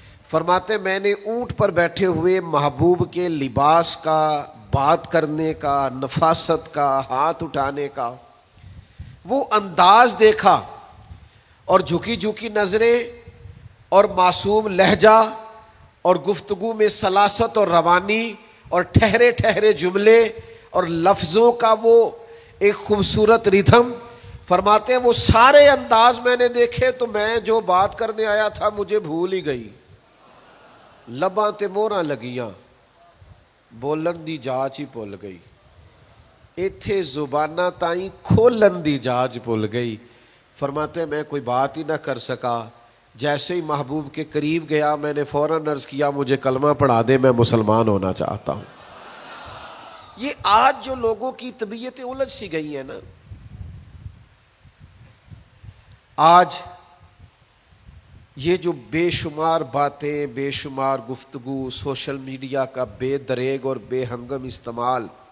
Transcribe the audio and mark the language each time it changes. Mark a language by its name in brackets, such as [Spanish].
[Urdu] فرماتے میں نے اونٹ پر بیٹھے ہوئے محبوب کے لباس کا, بات کرنے کا, نفاست کا, ہاتھ اٹھانے کا وہ انداز دیکھا, اور جھکی جھکی نظریں اور معصوم لہجہ اور گفتگو میں سلاست اور روانی اور ٹھہرے ٹھہرے جملے اور لفظوں کا وہ ایک خوبصورت ریدھم. فرماتے ہیں وہ سارے انداز میں نے دیکھے تو میں جو بات کرنے آیا تھا مجھے بھول ہی گئی. [Punjabi] لباں تے موہراں لگیاں, بولن دی جاچ ہی بھول گئی. ایتھے زباناں تائیں کھولن دی جاچ بھول گئی. [Urdu] فرماتے میں کوئی بات ہی نہ کر سکا. جیسے ہی محبوب کے قریب گیا میں نے فوراً عرض کیا مجھے کلمہ پڑھا دے, میں مسلمان ہونا چاہتا ہوں. یہ آج جو لوگوں کی طبیعتیں الجھ سی گئی ہیں نا, آج یہ جو بے شمار باتیں, بے شمار گفتگو, سوشل میڈیا کا بے دریغ اور بے ہنگم استعمال,